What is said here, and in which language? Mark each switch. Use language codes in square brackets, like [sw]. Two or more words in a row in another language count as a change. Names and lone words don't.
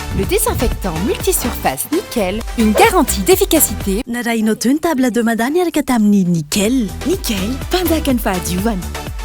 [fr] Le désinfectant multisurface Nickel, une garantie d'efficacité. [mg] Na raha inao toy ny [fr] table de madame [mg] miaraka tamin'ny nickel. Nickel, mpanjaka ny fahadiovana.